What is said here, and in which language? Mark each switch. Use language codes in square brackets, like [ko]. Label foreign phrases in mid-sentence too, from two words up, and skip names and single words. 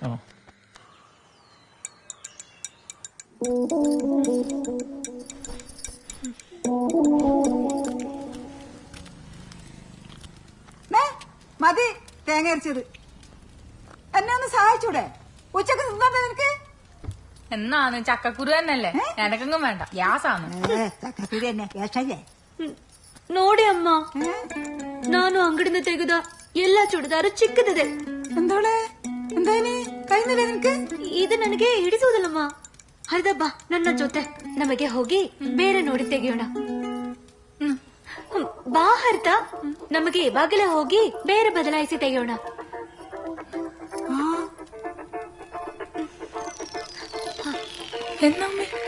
[ml] മതി തേങ്ങ അരച്ചത്. എന്നെ ഒന്ന് സഹായിച്ചൂടെ? ഉച്ചക്ക് തിന്നാ നിനക്ക്? എന്നാന്ന് ചക്കക്കുരു തന്നെയല്ലേ, എനക്കെങ്ങും വേണ്ട. ഗ്യാസാണ്. ചക്കക്കുരു തന്നെ ഗ്യാസല്ലേ? [kn] ನೋಡಿ ಅಮ್ಮ, ನಾನು ಅಂಗಡಿಯಿಂದ ತೆಗೆದ ಎಲ್ಲಾ ಚೂಡಿದಾರು ಚಿಕ್ಕದಿದೆ. [ml] എന്തോളെ, എന്തായാലും കഴിഞ്ഞില്ലേ നിനക്ക്? [kn] ಇದು ನನಗೆ ಹಿಡಿಸುವುದಿಲ್ಲಮ್ಮ. ಹರಿದ ಬಾ ನನ್ನ ಜೊತೆ, ನಮಗೆ ಹೋಗಿ ಬೇರೆ ನೋಡಿ ತೆಗೆಯೋಣ. ಬಾ ಹರಿತ, ನಮಗೆ ಇವಾಗಲೇ ಹೋಗಿ ಬೇರೆ ಬದಲಾಯಿಸಿ ತೆಗೆಯೋಣ. [ml] എന്നമ്മേ